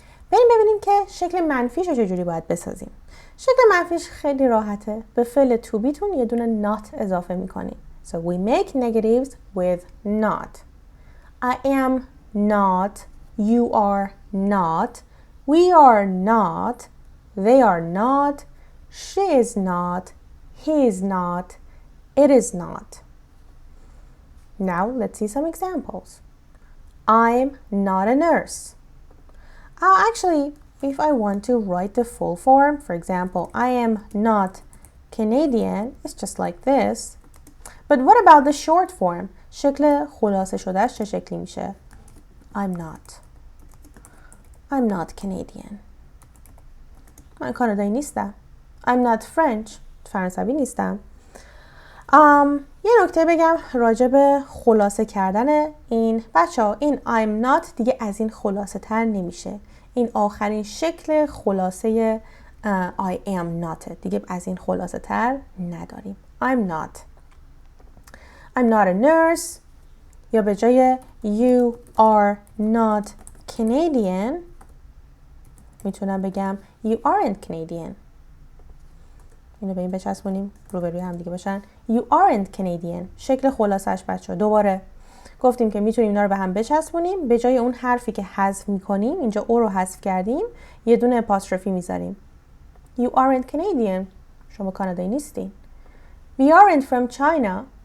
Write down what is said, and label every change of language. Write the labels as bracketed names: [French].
[Persian] بریم ببینیم که شکل منفیش رو چجوری باید بسازیم. شکل منفیش خیلی راحته. به فعل to be تون یه دونه not اضافه میکنیم. [English] So we make negatives with not. I am not. You are not. We are not. They are not. She is not. He is not. It is not. Now let's see some examples. I'm not a nurse. Actually, if I want to write the full form, for example, I am not Canadian, it's just like this. But what about the short form? [Persian] شکل خلاصه شدهش چه شکلی میشه؟ [English] I'm not Canadian. [Persian] من کانادایی نیستم. [English] I'm not French. [Persian] فرانسوی نیستم. یه نکته بگم راجع به خلاصه کردن این بچه‌ها، این I'm not دیگه از این خلاصه تر نمیشه. این آخرین شکل خلاصه I am not دیگه از این خلاصه تر نداریم. [English] I'm not a nurse. [Persian] یا به جای [English] you are not Canadian [Persian] میتونم بگم [English] you aren't Canadian. [Persian] اینو به این بچسبونیم روبروی هم دیگه باشن. [English] You aren't Canadian. [Persian] شکل خلاصش بچه ها. دوباره گفتیم که میتونیم اینا رو به هم بچسبونیم. به جای اون حرفی که حذف میکنیم اینجا او رو حذف کردیم یه دونه اپاستروفی میذاریم. [English] You aren't Canadian. [Persian] شما کانادایی نیستین. [English] We aren't from China.